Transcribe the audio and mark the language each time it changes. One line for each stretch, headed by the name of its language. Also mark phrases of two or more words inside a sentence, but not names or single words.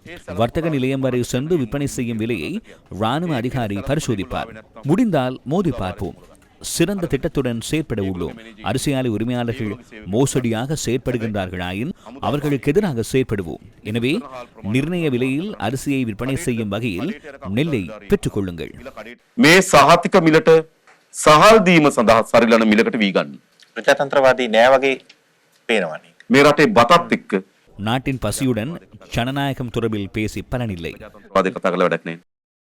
Tamil: வர்த்தக நிலையம் வரை சென்று விற்பனை செய்யும் விலையை இராணுவ அதிகாரி பரிசோதிப்பார். முடிந்தால் மோதி பார்ப்போம். சிறந்த திட்டத்துடன் செயற்பட உள்ளோம். அரிசி ஆலை உரிமையாளர்கள் மோசடியாக செயற்படுகின்றார்களாயின் அவர்களுக்கு எதிராக செயற்படுவோம். எனவே நிர்ணய விலையில் அரிசியை விற்பனை செய்யும் வகையில் நெல்லை பெற்றுக் கொள்ளுங்கள்.
Sinhala: මේ සහතික මිලට සහල් දීම සඳහා සරිලන මිලකට වී ගන්න. ප්‍රජාතන්ත්‍රවාදී නෑ වගේ පේනවනේ. මේ රටේ බතත් එක්ක
Tamil: நாட்டின் பசியுடன் ஜனநாயகம் தொடர்பில் பேசி பலனில்லை.
Sinhala: වාදේ කතා කළ වැඩක් නෑ.